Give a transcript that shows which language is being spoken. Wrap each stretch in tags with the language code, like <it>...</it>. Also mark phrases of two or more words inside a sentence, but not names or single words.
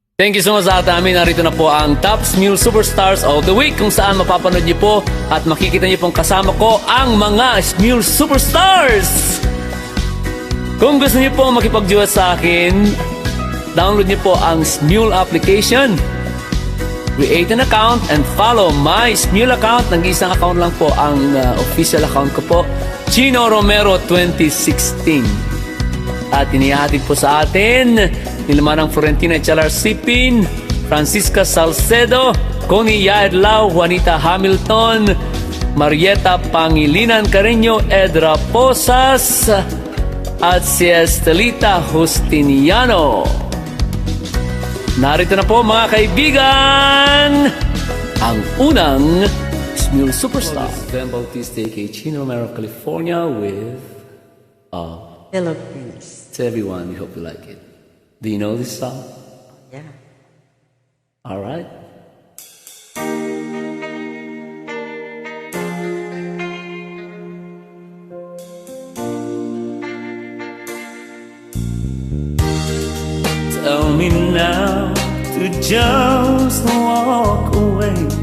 <en>Thank you so much</en> <tl>sa amin. Narito na po ang Top Smule Superstars of the Week, kung saan mapapanood niyo po at makikita niyo pong kasama ko ang mga Smule Superstars. Kung gusto niyo po makipag-duet sa akin, download niyo po ang Smule application.</tl> <en>Create an account and follow my Smule account.</en> <tl>Nag-iisang account lang po ang</tl> <en>official account</en> <tl>ko po, Chino Romero 2016. At inihahatid po sa atin Nilamanang Florentina Chalar Sipin, Francisca Salcedo, Connie Yaedlao, Juanita Hamilton, Marieta Pangilinan Carreño, Edra Posas, at si Estelita Justiniano. Narito na po mga kaibigan, ang unang Smule Superstar.</tl> <en>Vhen Bautista DWRS, Chino Romero, California with Philippines. To everyone, we hope you like it. Do you know this song? Yeah. All right. Tell me now to just walk away.</en>